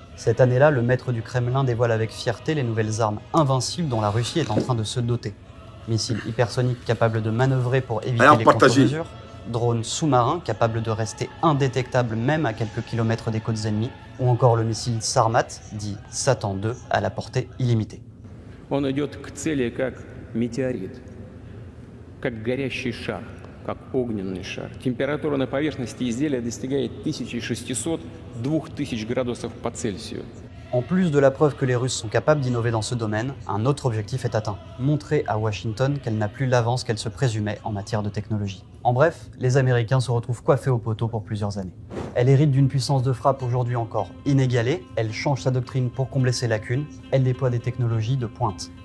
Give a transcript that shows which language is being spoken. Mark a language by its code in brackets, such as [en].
[fr] Cette année-là, le maître du Kremlin dévoile avec fierté les nouvelles armes invincibles dont la Russie est en train de se doter. Missiles hypersoniques capables de manœuvrer pour éviter les contre-mesures, drones sous-marins capables de rester indétectables même à quelques kilomètres des côtes ennemies, ou encore le missile Sarmat, dit Satan II, à la portée illimitée. [ru] Он идет к цели как метеорит, как горящий шар, как огненный шар. Температура на поверхности изделия достигает 1600-2000 градусов по Цельсию. [fr] En plus de la preuve que les Russes sont capables d'innover dans ce domaine, un autre objectif est atteint. Montrer à Washington qu'elle n'a plus l'avance qu'elle se présumait en matière de technologie. En bref, les Américains se retrouvent coiffés au poteau pour plusieurs années. Elle hérite d'une puissance de frappe aujourd'hui encore inégalée, elle change sa doctrine pour combler ses lacunes, elle déploie des technologies de pointe.